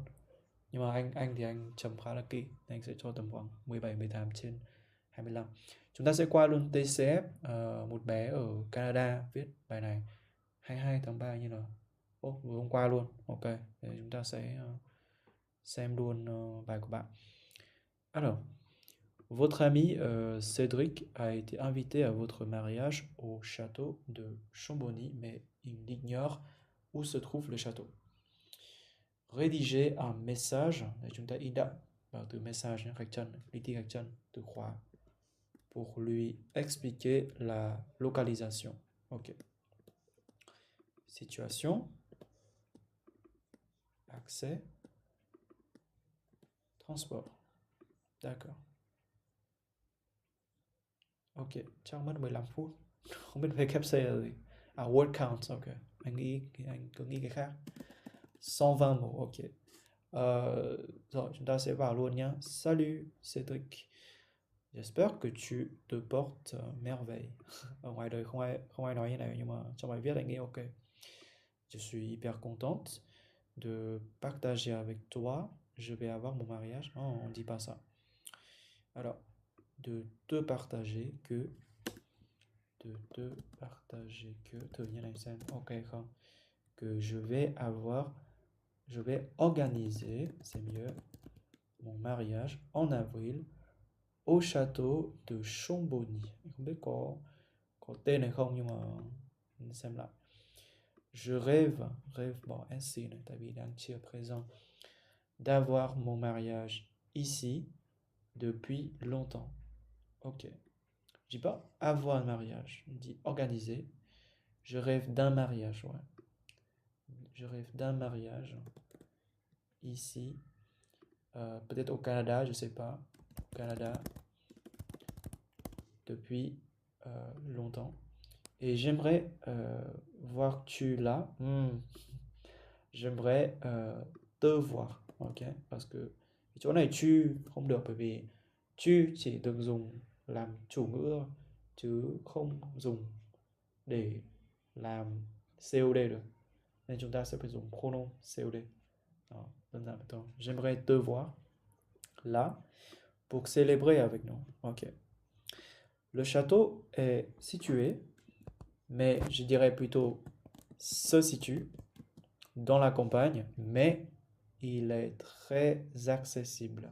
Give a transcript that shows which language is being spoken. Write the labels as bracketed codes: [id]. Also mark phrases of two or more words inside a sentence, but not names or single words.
[vi] Nhưng mà anh thì anh chấm khá là kỹ, anh sẽ cho tầm khoảng 17, 18 trên 25. Chúng ta sẽ qua luôn TCF, một bé ở Canada viết bài này 22 tháng 3 như nào. Vừa hôm qua luôn. Ok, để chúng ta sẽ xem luôn bài của bạn. [fr] Alors, votre ami Cédric a été invité à votre mariage au château de Chambony, mais il ignore où se trouve le château. Rédigez un message, [vi] để chúng ta in đậm vào từ message nhé, gạch chân, đi thi gạch chân, từ khóa, [fr] pour lui expliquer la localisation. Ok. Situation, accès, transport. D'accord. [vi] Ok, chắc mất 15 phút. Không biết VKC là gì. [en] Word count, [vi] ok. Anh cứ nghĩ cái khác. 120 mots, ok. Rồi, chúng ta sẽ vào luôn nhé. [fr] Salut Cédric. J'espère que tu te portes merveille. [vi] Ở ngoài đời không ai nói như này, nhưng mà trong bài viết anh nghĩ ok. [fr] Je suis hyper contente de partager avec toi. Je vais avoir mon mariage. Oh, on dit pas ça. Alors, de te partager que [vi] tự nhiên anh xem ok không, [fr] que je vais organiser, c'est mieux, mon mariage en avril au château de Chambony. [vi] Không biết có tên này không, nhưng mà mình xem lại. [fr] Je rêve bon ainsi [vi] này, tại vì đang chia [fr] présent, d'avoir mon mariage ici depuis longtemps. Ok. Je dis pas avoir un mariage, je dis organiser. Je rêve d'un mariage, ouais. Je rêve d'un mariage ici, peut-être au Canada, je sais pas, au Canada depuis longtemps. Et j'aimerais voir tu là. J'aimerais te voir, ok? Parce que [vi] chỗ này tu không được, bởi vì tu chỉ được dùng làm chủ ngữ thôi, chứ không dùng để làm COD được. Nên chúng ta sẽ phải dùng [fr] pronom COD. [vi] Đó, đơn giản vậy thôi. [fr] J'aimerais te voir là pour célébrer avec nous. Ok. Le château est situé, mais je dirais plutôt se situe dans la campagne, mais il est très accessible.